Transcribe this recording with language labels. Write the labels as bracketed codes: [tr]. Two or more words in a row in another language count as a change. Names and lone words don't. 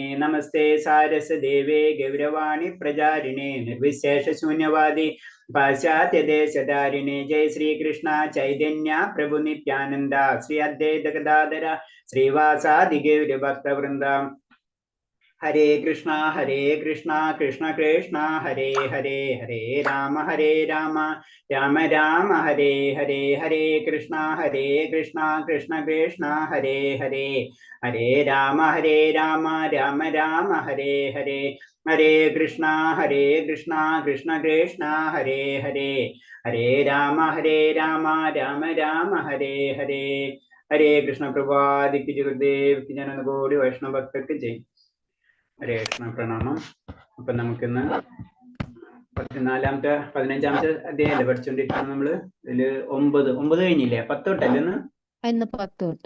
[sa] നമസ്തേ സാരസ്വതദേവേ ഗൗരവാണി പ്രചാരിണേ. നിർവിശേഷ ശൂന്യവാദി പാശ്ചാത്യദേശധാരിണേ. ജയ ശ്രീകൃഷ്ണ ചൈതന്യ പ്രഭു നിത്യാനന്ദ. ശ്രീ അദ്വൈത ഗദാധര ശ്രീവാസാദി ഗൗരഭക്തവൃന്ദ. ഹരേ കൃഷ്ണ കൃഷ്ണ കൃഷ്ണ ഹരേ ഹരേ. ഹരേ രാമ രാമ രാമ ഹരേ ഹരേ. ഹരേ കൃഷ്ണ കൃഷ്ണ കൃഷ്ണ ഹരേ ഹരേ. ഹരേ രാമ രാമ രാമ ഹരേ ഹരേ. ഹരേ കൃഷ്ണ കൃഷ്ണ കൃഷ്ണ ഹരേ ഹരേ. ഹരേ രാമ രാമ രാമ ഹരേ ഹരേ. ഹരേ കൃഷ്ണ. [ml] പ്രഭാതിക്ക് ഗുരുദേവ് ജനനകോടി വൈഷ്ണവ ഭക്തർക്ക് ജയ്. [sa] ഹരേ കൃഷ്ണ [ml] പ്രണാമം. അപ്പൊ നമുക്കിന്ന് 15ാമത്തെ അധ്യായമല്ലേ പഠിച്ചോണ്ടിരിക്കുന്നത് നമ്മള്. ഇതില് 9 കഴിഞ്ഞില്ലേ? 10 തൊട്ടല്ലേ ഇന്ന്? 10 തൊട്ട്